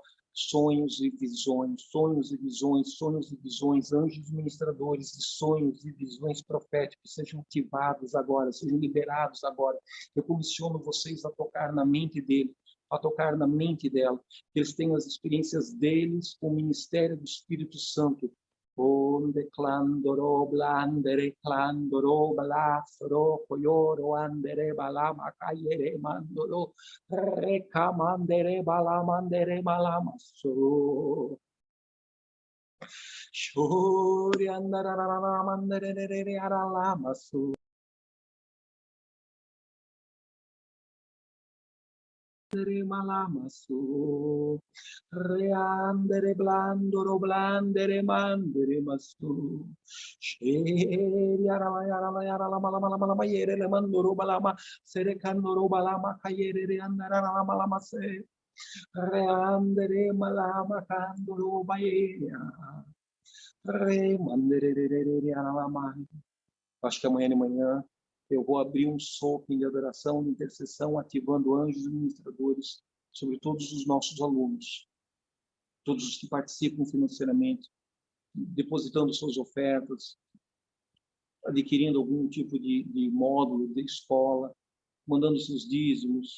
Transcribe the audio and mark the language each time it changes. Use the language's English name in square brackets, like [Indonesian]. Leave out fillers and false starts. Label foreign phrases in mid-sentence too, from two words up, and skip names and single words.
[Portuguese] Sonhos e visões, sonhos e visões, sonhos e visões, anjos ministradores de sonhos e visões proféticos sejam ativados agora, sejam liberados agora. Eu comissiono vocês a tocar na mente dele, a tocar na mente dela, que eles tenham as experiências deles com o ministério do Espírito Santo. Onde clandoro blandere clandoro balafro coyoro andere balama cayere mandoro recamandere balamandere balamaso shuri andara mandere aralamaso malamaso reandere blandoro blandere mandere maso sheri arala malama yere le mandoro balama sere candoro balama kayere re andara malama se reandere malama candoro bayeria re mandere re arala. Acho que amanhã de manhã eu vou abrir um sopro de adoração, de intercessão, ativando anjos e ministradores sobre todos os nossos alunos, todos os que participam financeiramente, depositando suas ofertas, adquirindo algum tipo de módulo de escola, mandando seus dízimos.